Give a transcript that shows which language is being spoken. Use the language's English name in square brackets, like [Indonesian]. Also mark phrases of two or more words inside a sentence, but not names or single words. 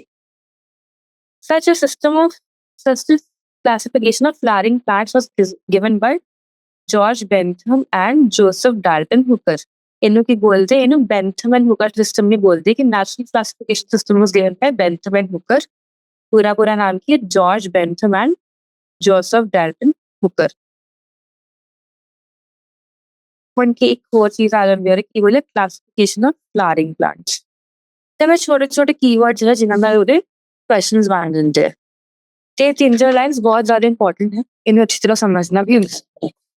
[English] Such a classification of flowering plants was given by George Bentham and Joseph Dalton Hooker. [Punjabi] ਇਹਨੂੰ ਕੀ ਬੋਲਦੇ? ਇਹਨੂੰ Bentham and Hooker system ਨਹੀਂ ਬੋਲਦੇ, ਕਿ [English] natural classification system was given by Bentham and Hooker. [Punjabi] ਪੂਰਾ ਨਾਮ ਕੀ ਹੈ? [English] George Bentham and Joseph Dalton Hooker. [Punjabi] ਹੁਣ ਕੀ ਇੱਕ ਹੋਰ ਚੀਜ਼ ਆ ਜਾਂਦੀ ਹੈ, ਕੀ ਬੋਲੇ? [English] classification of flowering plants. [Punjabi] ਤੇ ਮੈਂ ਛੋਟੇ ਕੀਵਰਡਸ ਹੈ ਜਿਨ੍ਹਾਂ ਨਾਲ ਉਹਦੇ ਕੁਐਸਚਨਸ ਬਣ ਜਾਂਦੇ ਆ, ਤੇ 3-4 ਲਾਈਨਸ ਬਹੁਤ ਜ਼ਿਆਦਾ ਇੰਪੋਰਟੈਂਟ ਹੈ, ਇਹਨੂੰ ਅੱਛੀ ਤਰ੍ਹਾਂ ਸਮਝਣਾ ਵੀ ਹੁੰਦਾ।